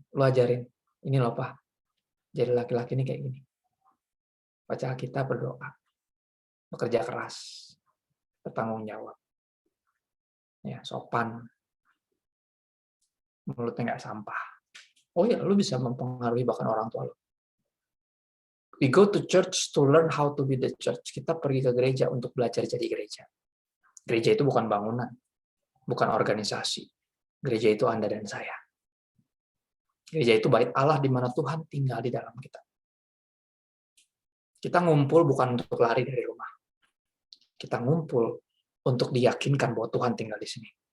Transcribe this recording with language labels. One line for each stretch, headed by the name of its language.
Indonesian: Lu ajarin, ini loh Pak, jadi laki-laki ini kayak gini. Baca Alkitab, berdoa, bekerja keras, bertanggung jawab, ya sopan, mulutnya nggak sampah. Oh ya, lu bisa mempengaruhi bahkan orang tua lu.
English: We go to church to learn how to be the church.
Indonesian: Kita pergi ke gereja untuk belajar jadi gereja. Gereja itu bukan bangunan, bukan organisasi. Gereja itu Anda dan saya. Gereja itu bait Allah di mana Tuhan tinggal di dalam kita. Kita ngumpul bukan untuk lari dari rumah. Kita ngumpul untuk diyakinkan bahwa Tuhan tinggal di sini.